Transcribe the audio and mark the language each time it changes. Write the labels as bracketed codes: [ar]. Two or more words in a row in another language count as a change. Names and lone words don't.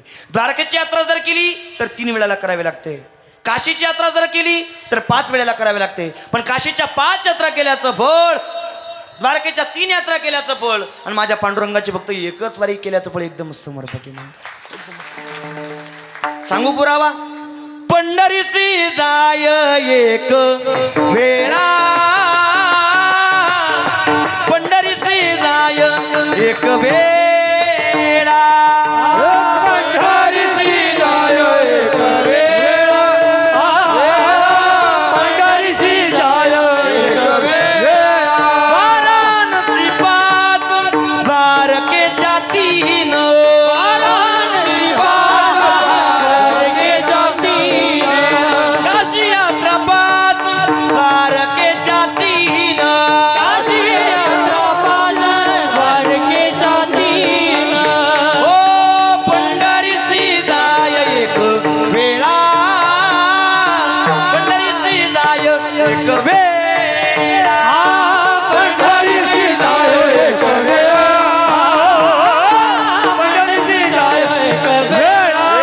[mr] द्वारकेची यात्रा जर केली तर 3 वेळेला करावी लागते. काशीची यात्रा जर केली तर 5 वेळेला करावी लागते. पण काशीच्या 5 यात्रा केल्याचं फळ, द्वारकेच्या 3 यात्रा केल्याचं फळ आणि माझ्या पांडुरंगाची फक्त एकच वारी केल्याचं फळ एकदम समर्पक आहे. सांगू पुरावा. पंढरीसी जाय एक वेळा, पंढरीसी जाय एक वेळा, पंढरीसी जाय एक वेळा, पंढरीसी जाय एक वेळा. वाराणसी 5 द्वारकेच्या 3, वाराणसी 5 द्वारकेच्या 3, काशी यात्रा 5 द्वारकेच्या 3, काशी यात्रा 5 द्वारकेच्या 3. ओ पंढरीसी जाय एक वेळा, पंढरीसी जाय एक वेळा, पंढरीसी जाय एक वेळा, पंढरीसी जाय एक वेळा.